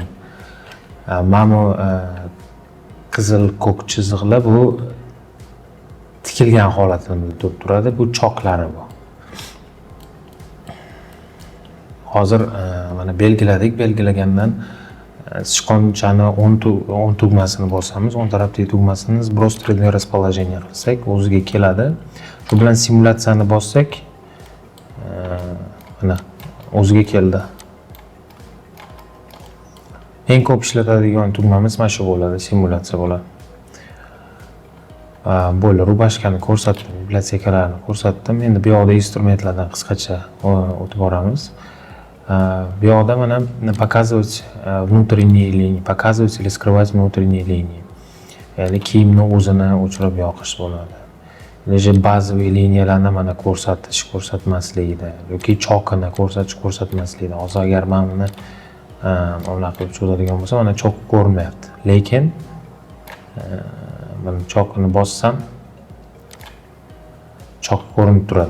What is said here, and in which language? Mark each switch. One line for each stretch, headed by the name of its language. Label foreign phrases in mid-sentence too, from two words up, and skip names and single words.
Uzbek: Mana qizil ko'k chiziqlar bu tikilgan holatini bildirib turadi. Bu choklari bu. Hozir mana belgilagandan sichqonchani 10 tugmasini bosamiz, 10 tarafdagi tugmasini
Russian: сбросить расположение
Uzbek: qilsak, o'ziga keladi. Shu bilan simulyatsiyani bossak, mana o'ziga keldi. Eng ko'p ishlatadigan tugmamiz mana shu bo'ladi, simulyatsiya bo'ladi. Bo'ldi, rubashkani ko'rsatdim, bibliotekalarni ko'rsatdim. Endi bu yoqda instrumentlardan qisqacha o'tib boramiz. Bu yoqda mana
Russian: показывать внутренние линии, показывать или скрывать внутренние линии.
Uzbek: Ya'ni kiyimni o'zini o'chirib yoqish bo'ladi. Leje bazaviy liniyalarni mana ko'rsatmaslikda yoki chokini ko'rsatmaslikda. Hozir agar men buni unaqa qilib cho'zadigan bo'lsam, mana chok ko'rinmayapti. Lekin mana chokini bossam, chok ko'rinib turadi.